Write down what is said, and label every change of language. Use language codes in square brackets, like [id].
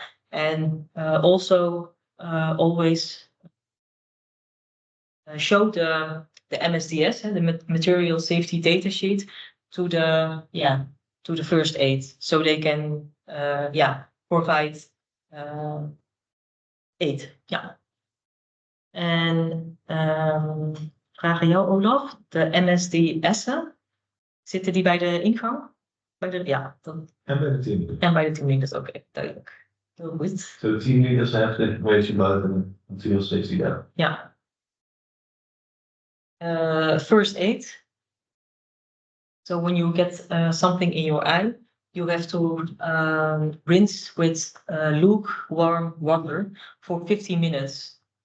[en] And also always show the MSDS and the material safety data sheet to the first aid, so they can provide aid. [nl] En vraag aan jou, Olaf, de MSDS'en, zitten die bij de ingang? En bij de teamleaders. En bij de teamleaders, oké, duidelijk. Heel goed. [en] So the team leaders have the information about the material safety there. First aid. So when you get something in your eye, you have to rinse with lukewarm water for 15 minutes.